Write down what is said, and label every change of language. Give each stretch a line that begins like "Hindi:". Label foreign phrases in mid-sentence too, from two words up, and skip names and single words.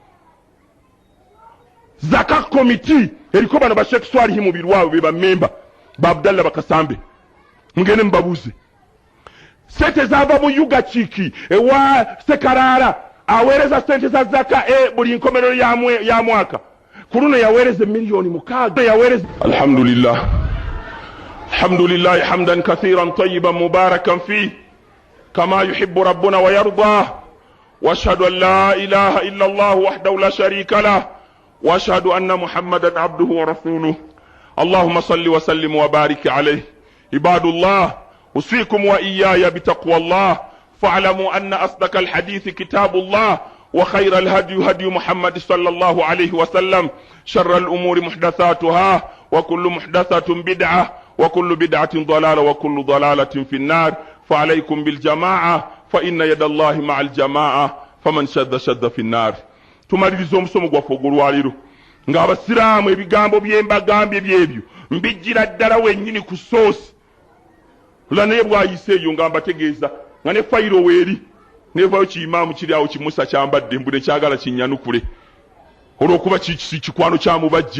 Ganda: Zaka committee eriko bano ba Sheikh Swalihi mu birwawo be bamemba ba Abdallah Bakasambe mugende mbabuze sente zava mu Yuga Chiki ewa Sekarara aweereza sente za zaka buli nkomerero ya mwaka kuruno yaweereza milioni 6 yaweereza.
Arabic: الحمد لله حمدا كثيرا طيبا مباركا فيه كما يحب ربنا ويرضى وأشهد أن لا إله إلا الله وحده لا شريك له وأشهد أن محمدا عبده ورسوله. اللهم صل وسلم وبارك عليه عباد الله أوصيكم وإياي بتقوى الله فاعلموا أن أصدق الحديث كتاب الله وخير الهدي هدي محمد صلى الله عليه وسلم شر الأمور محدثاتها وكل محدثة بدعة وكل بدعة ضلالة وكل ضلالة في النار فعليكم بالجماعة فإن يد الله مع الجماعة فمن شد في النار.
Ganda: tumaliriza omusomo gwaffe ogw'olwaleero ng'abasiraamu ebigambo byembagambye byebyo mbijjira ddala wennyini ku soosi naye bwayise eyo nga mbategeeza nga ne fayiro weeri nevayo kiyimaamu kiri awo kimusa kyambadde mbu nekyagala kinnyanukule olw'okuba kikwano kyamubajje.